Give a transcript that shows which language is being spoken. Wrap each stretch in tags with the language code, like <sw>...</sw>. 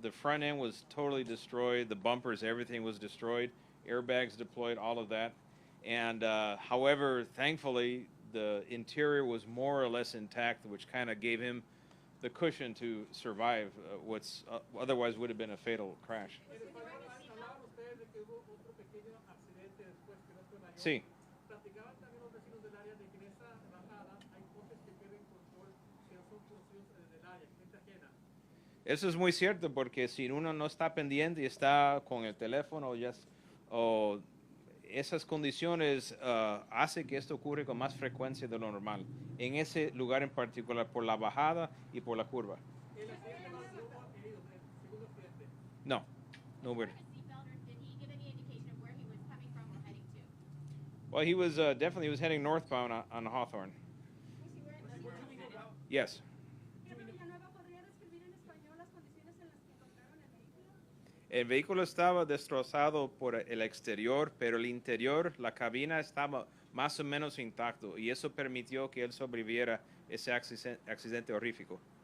<en>The front end was totally destroyed. The bumpers, everything was destroyed. Airbags deployed, all of that. And however, thankfully, the interior was more or less intact, which kind of gave him the cushion to survive what's otherwise would have been a fatal crash.</en> <es>Hablaban ustedes de que hubo otro pequeño accidente después que no fue mayor. Sí. Platicaban también los vecinos del área de que en esa bajada hay coches que pierden control, que no son conocidos del área, gente ajena. Eso es muy cierto porque si uno no está pendiente y está con el teléfono o esas condiciones hace que esto ocurre con más frecuencia de lo normal en ese lugar en particular por la bajada y por la curva. El accidente no hubo heridos, el segundo accidente. No, no</es> <en>Wearing weird. a seatbelt, or did he give any indication of where he was coming from or heading to? Well, he was definitely he was heading northbound on Hawthorne. Yes.</en> <es>Jefe Villanueva, ¿podría describir en español las condiciones en las que encontraron el vehículo? El vehículo estaba destrozado por el exterior, pero el interior, la cabina estaba más o menos intacto y eso permitió que él sobreviviera ese accidente horrífico.</es>